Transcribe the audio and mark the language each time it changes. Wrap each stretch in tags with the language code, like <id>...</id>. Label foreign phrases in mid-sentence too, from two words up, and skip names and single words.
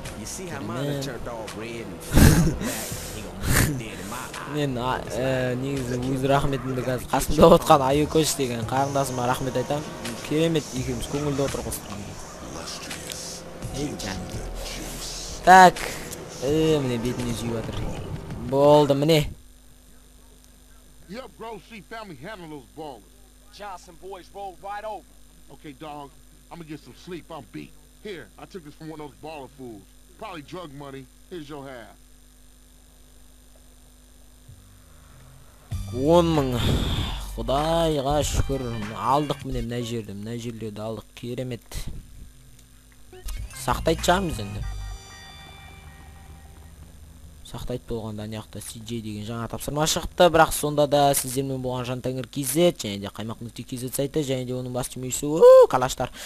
<kk>Мен негізі өз рахметімді қазір қасымда отқан Айкош деген қарындасыма рахмет айтам. Керемет екеуміз көңілді отырып қостырған. Ей жаным. Так, міне бетіне жүйіп жатыр. Болды, міне.</kk> <en>Yep, Grove Street family handle those ballers. Johnson boys rolled right over. Okay, dog, I'm gonna get some sleep. I'm beat. Here, I took this from one of those baller fools. Probably drug money. Here's your half. 10.000.</en> <kk>Құдайға шүкір. Алдық міне мына жерлерді алдық. Керемет. Сақтайтын шығармыз енді. Сақтайт болғанда аяқта CJ деген жаңа тапсырма шықты, бірақ сонда да сіздермен болған Жантәңір KZ және де Қаймақ.kz сайты және де оның бас түймесі калаштар.</kk>